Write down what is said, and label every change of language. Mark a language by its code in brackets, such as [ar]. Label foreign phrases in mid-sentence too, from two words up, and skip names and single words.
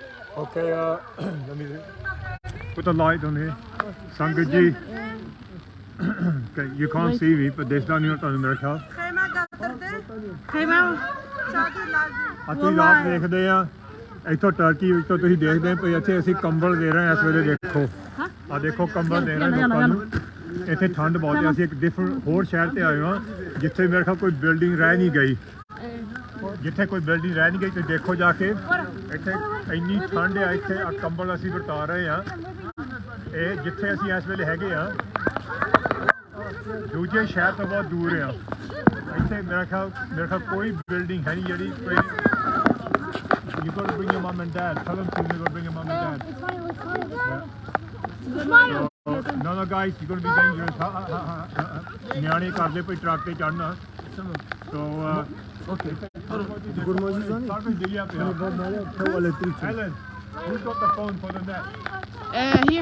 [en] Okay, let me put the light on here. [pa] ਸੰਗਤ ਜੀ. [en] Okay, you can't see me, but this down here on the khayal. [pa] ਖੈਮਾ ਅਸੀਂ ਰਾਤ ਦੇਖਦੇ ਆ ਇੱਥੋਂ ਟਰਕੀ ਵਿੱਚੋਂ ਤੁਸੀਂ ਦੇਖਦੇ ਪਏ ਇੱਥੇ ਅਸੀਂ ਕੰਬਲ ਦੇ ਰਹੇ ਹਾਂ ਇਸ ਵੇਲੇ ਦੇਖੋ ਆ ਦੇਖੋ ਕੰਬਲ ਦੇ ਰਹੇ ਲੋਕਾਂ ਨੂੰ ਇੱਥੇ ਠੰਡ ਬਹੁਤ ਹੈ ਅਸੀਂ ਇੱਕ ਡਿਫਰੈਂਟ ਹੋਰ ਸ਼ਹਿਰ ਤੇ ਆਏ ਹਾਂ ਜਿੱਥੇ ਮੇਰੇ ਖਿਆਲ ਕੋਈ ਬਿਲਡਿੰਗ ਰਹਿ ਨਹੀਂ ਗਈ ਜਿੱਥੇ ਕੋਈ ਬਿਲਡਿੰਗ ਰਹਿ ਨਹੀਂ ਗਈ ਤੇ ਦੇਖੋ ਜਾ ਕੇ ਇੱਥੇ ਇੰਨੀ ਠੰਡ ਹੈ ਇੱਥੇ ਆ ਕੰਬਲ ਅਸੀਂ ਵਰਤਾ ਰਹੇ ਹਾਂ ਇਹ ਜਿੱਥੇ ਅਸੀਂ ਇਸ ਵੇਲੇ ਹੈਗੇ ਆ ਦੂਜੇ ਸ਼ਹਿਰ ਤੋਂ ਬਹੁਤ ਦੂਰ ਆ ਇੱਥੇ ਮੇਰੇ ਖਿਆਲ ਕੋਈ ਬਿਲਡਿੰਗ ਹੈ ਨਹੀਂ ਜਿਹੜੀ ਕੋਈ [en] You got to bring your mum and dad. Tell them to you got to bring your mum and dad. No, guys, you're going to be dangerous. [pa] ਨਿਆਣੇ ਕਰਦੇ ਪਈ ਟਰੱਕ ਤੇ ਚੜਨਾ [en] so okay good morning [pa] ਸਾਰਾ ਕੁਝ ਦਿਖਿਆ ਪਿਆ [en] Helen, who's got the phone for the net? here